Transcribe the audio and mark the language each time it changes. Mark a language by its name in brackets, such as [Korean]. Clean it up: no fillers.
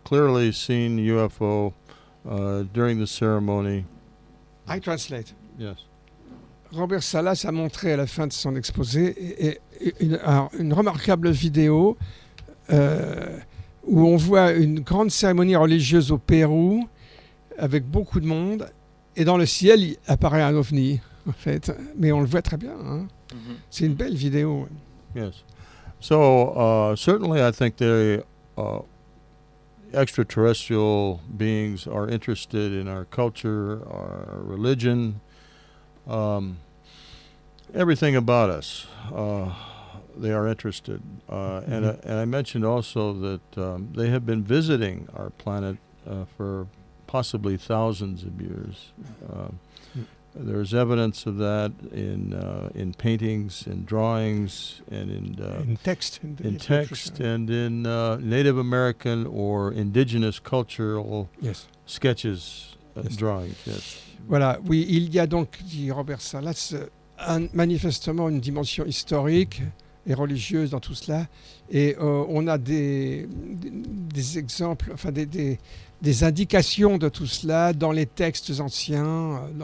[English] Clearly seen UFO during the ceremony. I translate. Yes. [French] Robert Salas a montré à la fin de son exposé une remarquable vidéo où on voit une grande cérémonie religieuse au Pérou avec beaucoup de monde et dans le ciel il apparaît un ovni en fait, mais on le voit très bien. Hein? Mm-hmm. C'est une belle vidéo. [English] Yes. So certainly I think the extraterrestrial beings are interested in our culture, our religion, everything about us. They are interested. And I mentioned also that they have been visiting our planet for possibly thousands of years. There's evidence of that in paintings, in drawings, and in text, in text, and in Native American or indigenous cultural sketches, drawings. Yes. [French] Voilà. Oui, il y a donc, dit Robert Salas, manifestement une dimension historique et religieuse dans tout cela. Et on a des exemples, enfin des indications de tout cela dans les textes anciens.